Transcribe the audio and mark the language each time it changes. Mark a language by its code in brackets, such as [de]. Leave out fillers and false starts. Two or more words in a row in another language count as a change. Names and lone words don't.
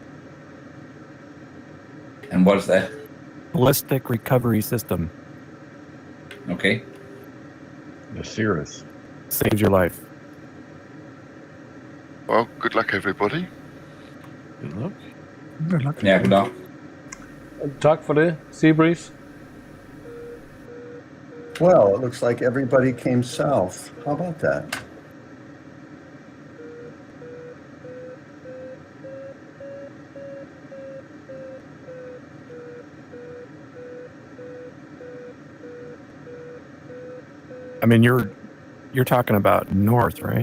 [en] And what's that? Ballistic Recovery System. Okay. The Cirrus. Saves your life. Well, good luck, everybody. good luck. Good luck. Ja, good luck. [da] Tak for det, Seabreeze. [en] Well, it looks like everybody came south. How about that? I mean, you're talking about north, right?